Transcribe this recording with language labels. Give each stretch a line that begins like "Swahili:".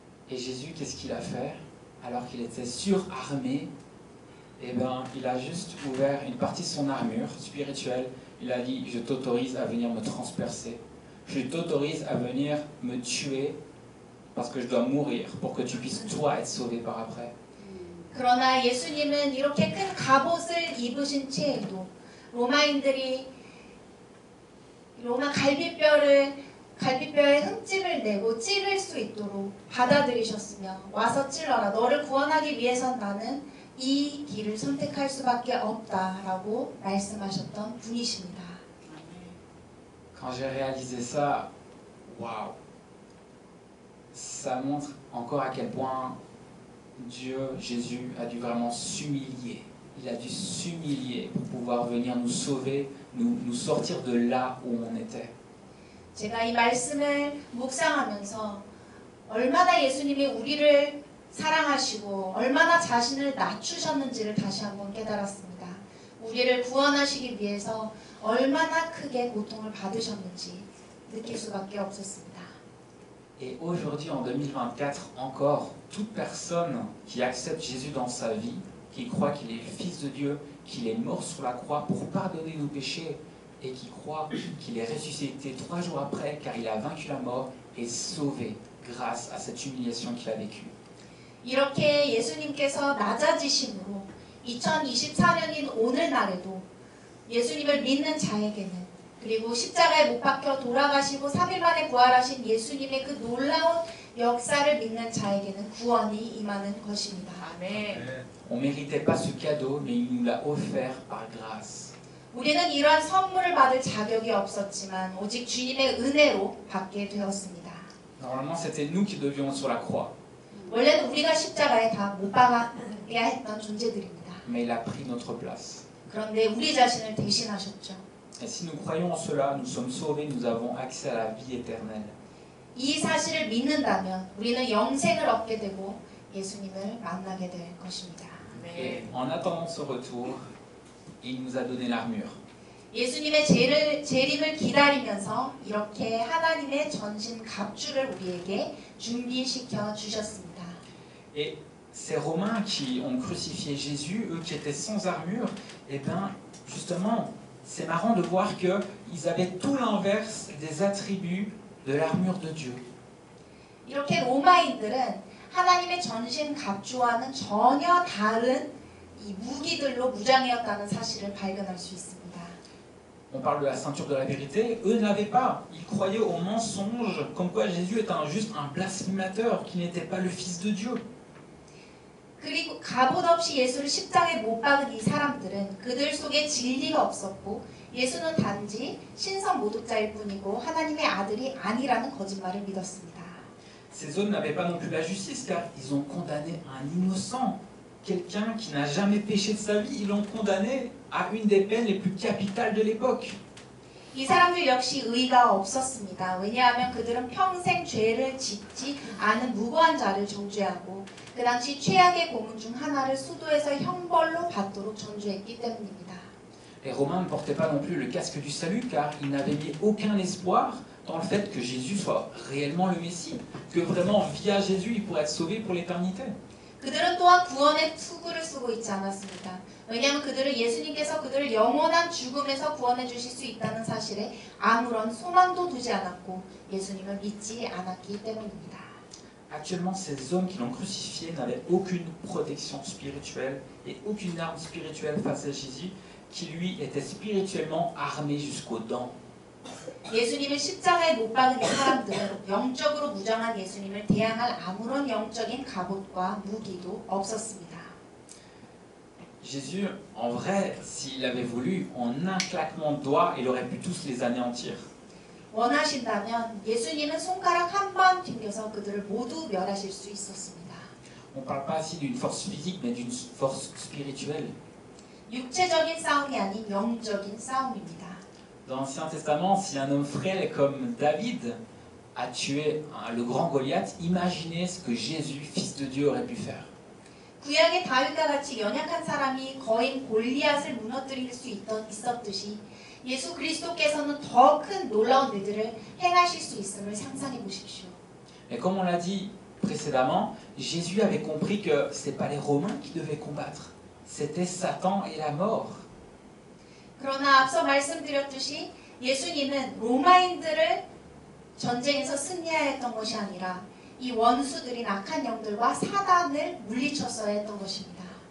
French: Et Jésus, qu'est-ce qu'il a fait? Alors qu'il était surarmé, eh ben, il a juste ouvert une partie de son armure spirituelle. Il a dit, je t'autorise à venir me transpercer. Je t'autorise à venir me tuer parce que je dois mourir pour que tu puisses toi être sauvé par après.
Korean: 그러나 예수님은 이렇게 큰 갑옷을 입으신 채에도 로마인들이 로마 갈비뼈에 흠집을 내고 찌를 수 있도록 받아들이셨으며 와서 찔러라. 너를 구원하기 위해선 나는 이 길을 선택할 수밖에 없다라고 말씀하셨던 분이십니다.
French: Quand j'ai réalisé ça, waouh! ça montre encore à quel point Dieu, Jésus, a dû vraiment s'humilier. Il a dû s'humilier pour pouvoir venir nous sauver, nous sortir de là où on était.
Korean: 제가 이 말씀을 묵상하면서 얼마나 예수님이 우리를 사랑하시고 얼마나 자신을 낮추셨는지를 다시 한번 깨달았습니다. 우리를 구원하시기 위해서 얼마나 크게 고통을 받으셨는지 느낄 수밖에 없었습니다.
French: Et aujourd'hui, en 2024, encore, toute personne qui accepte Jésus dans sa vie, qui croit qu'il est le Fils de Dieu, qu'il est mort sur la croix pour pardonner nos péchés, et qui croit qu'il est ressuscité 3 jours après, car il a vaincu la mort, est sauvé grâce à cette humiliation qu'il a vécue.
Korean: 이렇게 예수님께서 낮아지심으로 2024년인 오늘날에도 예수님을 믿는 자에게는 그리고 십자가에 못 박혀 돌아가시고 3일 만에 부활하신 예수님의 그 놀라운 역사를 믿는 자에게는 구원이 임하는 것입니다. 아멘.
French: On ne méritait pas ce cadeau, mais il nous l'a offert par grâce.
Korean: 우리는 이러한 선물을 받을 자격이 없었지만 오직 주님의 은혜로 받게 되었습니다.
French: Normalement, c'était nous qui devions être sur la croix,
Korean: 원래는 우리가 십자가에 다 못 박아야 했던 존재들입니다.
French: mais il a pris notre place.
Korean: 그런데 우리 자신을 대신하셨죠.
French: Et si nous croyons en cela, nous sommes sauvés, nous avons accès à la vie éternelle.
Korean: 이 사실을 믿는다면 우리는 영생을 얻게 되고 예수님을 만나게 될 것입니다.
French: Et en attendant ce retour, il nous a donné l'armure.
Korean: 예수님의 재림을 기다리면서 이렇게 하나님의 전신 갑주를 우리에게 준비시켜 주셨습니다.
French: Et ces Romains qui ont crucifié Jésus, eux qui étaient sans armure, eh bien, justement, c'est marrant de voir qu'ils avaient tout l'inverse des attributs de l'armure de Dieu.
Korean: 이렇게 로마인들은 하나님의 전신 갑주와는 전혀 다른 이 무기들로 무장이었다는 사실을 발견할 수 있습니다.
French: On parle de la ceinture de la vérité, eux ne l'avaient pas. Ils croyaient au mensonge, comme quoi Jésus était juste un blasphémateur, qui n'était pas le Fils de Dieu.
Korean: 그리고 갑옷 없이 예수를 십자가에 못 박은 이 사람들은 그들 속에 진리가 없었고 예수는 단지 신성 모독자일 뿐이고 하나님의 아들이 아니라는 거짓말을 믿었습니다.
French: Ces hommes n'avaient pas non plus la justice, car ils ont condamné un innocent, quelqu'un qui n'a jamais péché de sa vie, ils l'ont condamné à une des peines les plus capitales de l'époque.
Korean: 이 사람들 역시 의가 없었습니다. 왜냐하면 그들은 평생 죄를 짓지 않은 무고한 자를 정죄하고 그 당시 최악의 고문 중 하나를 수도에서 형벌로 받도록 전주했기 때문입니다.
French: Les Romains ne portaient pas non plus le casque du salut, car ils n'avaient mis aucun espoir dans le fait que Jésus soit réellement le Messie, que vraiment via Jésus il pourrait être sauvé pour l'éternité.
Korean: 그들은 또한 구원의 투구를 쓰고 있지 않았습니다. 왜냐하면 그들은 예수님께서 그들을 영원한 죽음에서 구원해 주실 수 있다는 사실에 아무런 소망도 두지 않았고 예수님을 믿지 않았기 때문입니다.
French: Actuellement, ces hommes qui l'ont crucifié n'avaient aucune protection spirituelle et aucune arme spirituelle face à Jésus, qui lui était spirituellement armé jusqu'aux dents.
Korean: 예수님을 십자가에 못 박은 이 사람들은 영적으로 무장한 예수님을 대항할 아무런 영적인 갑옷과 무기도 없었습니다.
French: Jésus, en vrai, s'il avait voulu, en un claquement de doigts, il aurait pu tous les anéantir.
Korean: 원하신다면 예수님은 손가락 한 번 튕겨서 그들을 모두 멸하실 수 있었습니다.
French: On ne parle pas ici d'une force physique, mais d'une force spirituelle.
Korean: 육체적인 싸움이 아닌 영적인 싸움입니다.
French: Dans l'Ancien Testament, si un homme frêle comme David a tué le grand Goliath, imaginez ce que Jésus, fils de Dieu, aurait pu faire.
Korean: 구약의 다윗과 같이 연약한 사람이 거인 골리앗을 무너뜨릴 수 있었듯이 예수 그리스도께서는 더 큰 놀라운 일들을 행하실 수 있음을 상상해 보십시오.
French: Et comme on l'a dit précédemment, Jésus avait compris que ce n'est pas les Romains qui devaient combattre, c'était Satan et la mort.
Korean: 그러나 앞서 말씀드렸듯이 예수님은 로마인들을 전쟁에서 승리해야 했던 것이 아니라 이 원수들인 악한 영들과 사단을 물리쳤어야 했던 것입니다.